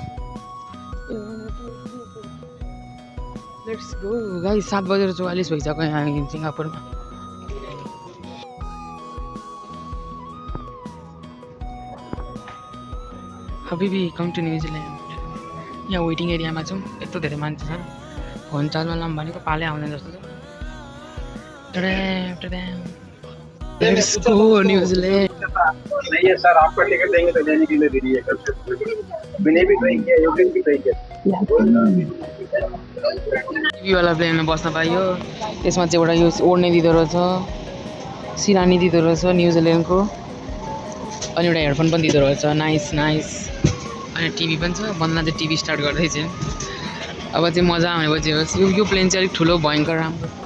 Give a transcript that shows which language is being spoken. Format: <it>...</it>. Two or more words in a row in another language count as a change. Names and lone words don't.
<en>let's go guys</en> <ne>7:44 भइसक्यो यहाँ सिङ्गापुरमा हबिबी</ne> <en>come to New Zealand</en> <ne>यहाँ वेटिङ एरियामा छौँ यत्रो धेरै मान्छे छ फोन चार्जमा लाऊँ भनेको पालै आउँदैन जस्तो छ</ne> <en>let's go New Zealand</en> <hi>नहीं है सर आपका टिकट देंगे तो लेने के लिए रेडी है कल से विनय भी कहीं गया योगेश भी कहीं गया</hi> <ne>टिभीवाला प्लेनमा बस्न पाइयो त्यसमा चाहिँ एउटा यो ओढ्ने दिँदो रहेछ सिरानी दिँदो रहेछ न्युजिल्यान्डको अनि एउटा हेडफोन पनि दिँदो रहेछ नाइस अनि टिभी पनि छ बन्दना चाहिँ टिभी स्टार्ट गर्दैछ अब चाहिँ मजा आउने पछि यो प्लेन चाहिँ अलिक ठुलो भयङ्कर राम्रो</ne>